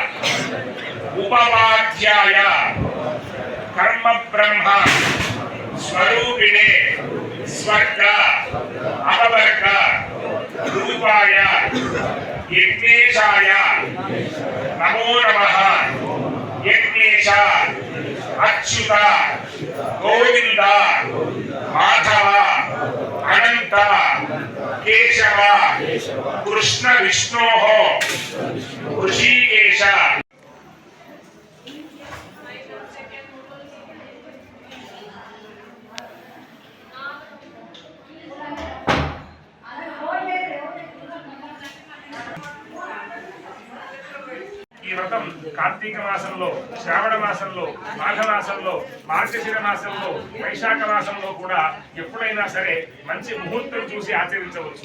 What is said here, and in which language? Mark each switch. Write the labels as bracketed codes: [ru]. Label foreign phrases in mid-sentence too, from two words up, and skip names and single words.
[sa] उपवाद्याय कर्म ब्रह्म स्वरूपिणे स्वर्ग अपवर्ग रूपाय यज्ञेशाय नमो नमः यज्ञेश अच्युत गोविंद माधव अनंत केशव कृष्ण विष्णो [te] ऋषिकेश ఈ వ్రతం కార్తీక మాసంలో, శ్రావణ మాసంలో, మాఘ మాసంలో, మార్గశిర మాసంలో, వైశాఖ మాసంలో కూడా ఎప్పుడైనా సరే మంచి ముహూర్తం చూసి ఆచరించవచ్చు.